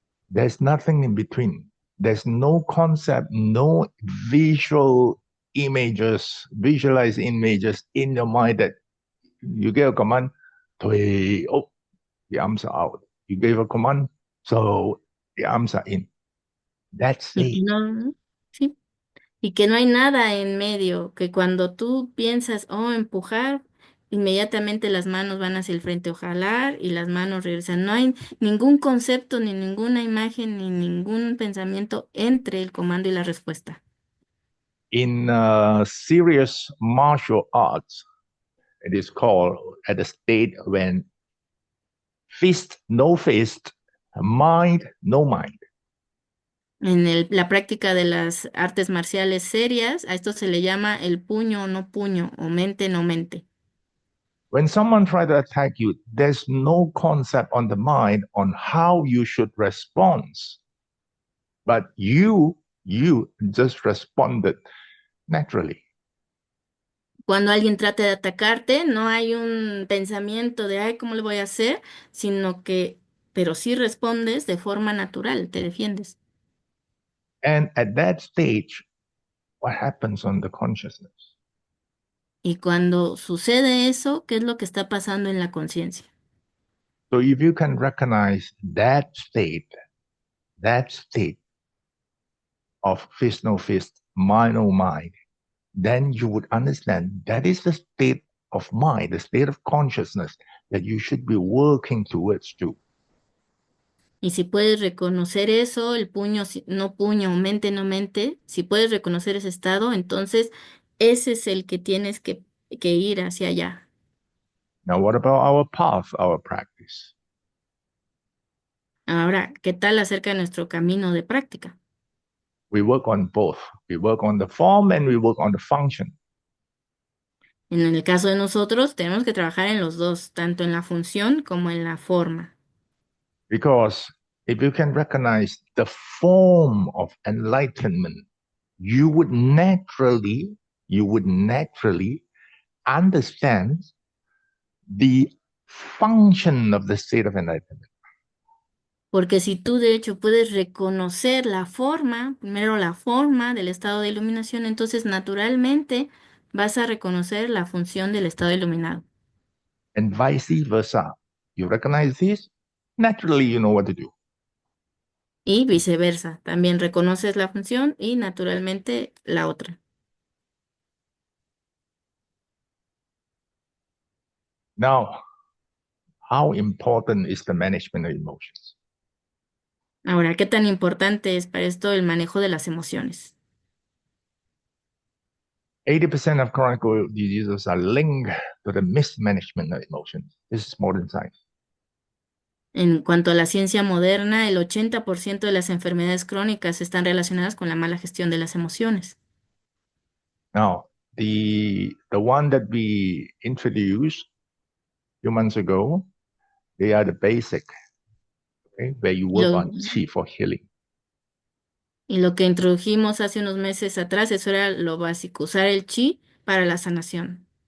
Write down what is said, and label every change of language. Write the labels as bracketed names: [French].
[English] There's nothing in between. There's no concept, no visual images, visualized images in your mind that you give a command, oh, the arms are out. You gave a command, so the arms are in. That's [Spanish] Y que [English] it. [Spanish] no, sí, y que no hay nada en medio, que cuando tú piensas, oh, empujar, inmediatamente las manos van hacia el frente o jalar y las manos regresan. No hay ningún concepto, ni ninguna imagen, ni ningún pensamiento entre el comando y la respuesta. [English] In serious martial arts, it is called at the state when fist, no fist, mind, no mind. [Spanish] En la práctica de las artes marciales serias, a esto se le llama el puño o no puño, o mente no mente. [English] When someone tries to attack you, there's no concept on the mind on how you should respond. But you just responded naturally. [Spanish] Cuando alguien trata de atacarte, no hay un pensamiento de, ay, ¿cómo le voy a hacer? Sino que, pero sí respondes de forma natural, te defiendes. [English] And at that stage, what happens on the consciousness? [Spanish] Y cuando sucede eso, ¿qué es lo que está pasando en la conciencia? [English] So if you can recognize that state of fist no fist, mind no mind, then you would understand that is the state of mind, the state of consciousness that you should be working towards to. [Spanish] Y si puedes reconocer eso, el puño, no puño, mente, no mente, si puedes reconocer ese estado, entonces ese es el que tienes que ir hacia allá. [English] Now, what about our path, our practice? [Spanish] Ahora, ¿qué tal acerca de nuestro camino de práctica? [English] We work on both. We work on the form and we work on the function. [Spanish] En el caso de nosotros, tenemos que trabajar en los dos, tanto en la función como en la forma. [English] Because if you can recognize the form of enlightenment, you would naturally understand the function of the state of enlightenment. [Spanish] Porque si tú de hecho puedes reconocer la forma, primero la forma del estado de iluminación, entonces naturalmente vas a reconocer la función del estado iluminado. [English] And vice versa. You recognize this, naturally you know what to do. [Spanish] Y viceversa, también reconoces la función y naturalmente la otra. [English] Now, how important is the management of emotions? [Spanish] Ahora, ¿qué tan importante es para esto el manejo de las emociones? [English] 80% of chronic diseases are linked to the mismanagement of emotions. This is modern science. [Spanish] En cuanto a la ciencia moderna, el 80% de las enfermedades crónicas están relacionadas con la mala gestión de las emociones. [English] Now, the one that we introduced a few months ago, they are the basic, okay, where you work on chi for healing. [Spanish] y lo que introdujimos hace unos meses atrás, eso era lo básico, usar el chi para la sanación.